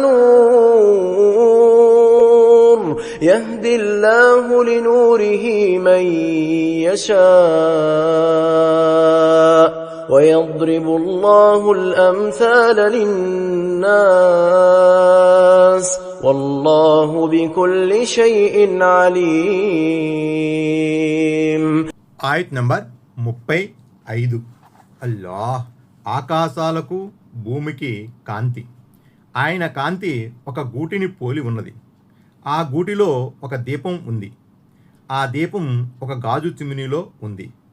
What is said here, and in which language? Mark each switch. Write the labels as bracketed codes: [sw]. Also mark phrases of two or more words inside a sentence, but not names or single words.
[ar] نور يهدي الله لنوره من يشاء ويضرب الله الأمثال للناس والله بكل شيء عليم. [te] ఆయత్ నంబర్ 35. అల్లాహ్ ఆకాశాలకు భూమికి కాంతి. ఆయన కాంతి ఒక గూటిని పోలి ఉన్నది. ఆ గూటిలో ఒక దీపం ఉంది. ఆ దీపం ఒక గాజు చిమ్నీలో ఉంది.